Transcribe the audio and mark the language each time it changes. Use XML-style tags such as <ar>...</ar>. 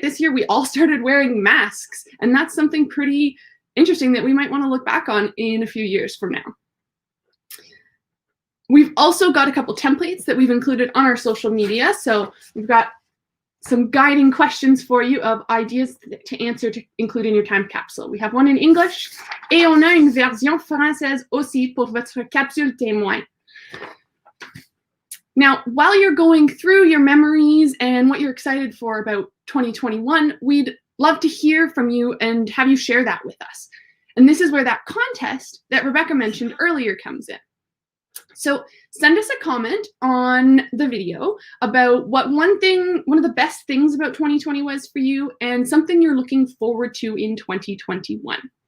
<en>This year we all started wearing masks, and that's something pretty interesting that we might want to look back on in a few years from now. We've also got a couple templates that we've included on our social media. So we've got some guiding questions for you of ideas to answer to include in your time capsule. We have one in English,</en> <fr>et on a une version française aussi pour votre capsule témoin.</fr> <en>Now, while you're going through your memories and what you're excited for about 2021, we'd love to hear from you and have you share that with us. And this is where that contest that Rebecca mentioned earlier comes in. So send us a comment on the video about what one of the best things about 2020 was for you and something you're looking forward to in 2021.</en>